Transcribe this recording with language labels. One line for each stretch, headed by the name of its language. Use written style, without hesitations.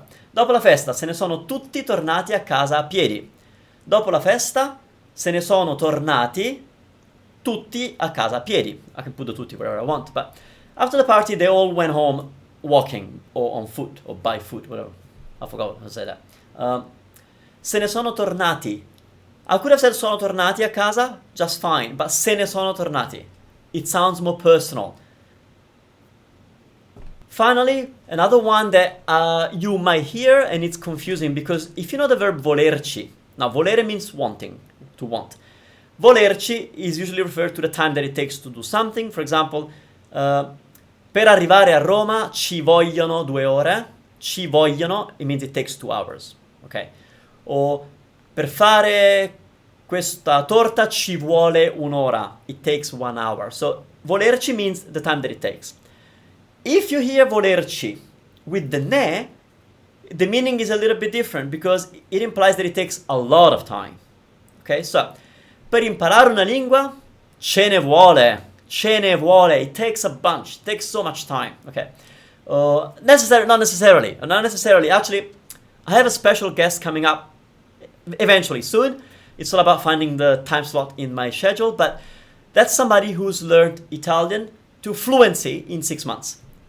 Italian: Dopo la festa se ne sono tutti tornati a casa a piedi. Dopo la festa se ne sono tornati tutti a casa a piedi.
English: I can put the tutti wherever I want, but after the party they all went home walking or on foot or by foot, whatever. I forgot how to say that.
Italian: Se ne sono tornati.
English: I could have said
Italian: sono tornati a casa,
English: just fine, but
Italian: se ne sono tornati.
English: It sounds more personal. Finally, another one that you might hear and it's confusing because if you know the verb volerci, now volere means wanting, to want. Volerci is usually referred to the time that it takes to do something. For example,
Italian: per arrivare a Roma ci vogliono 2 ore. Ci vogliono,
English: it means it takes 2 hours. Ok?
Italian: O per fare questa torta ci vuole 1 ora.
English: It takes 1 hour. So volerci means the time that it takes. If you hear volerci with the ne, the meaning is a little bit different because it implies that it takes a lot of time. Okay, so
Italian: per imparare una lingua ce ne vuole.
English: It takes a bunch. It takes so much time. Okay, not necessarily. Actually, I have a special guest coming up eventually soon. It's all about finding the time slot in my schedule, but that's somebody who's learned Italian to fluency in 6 months.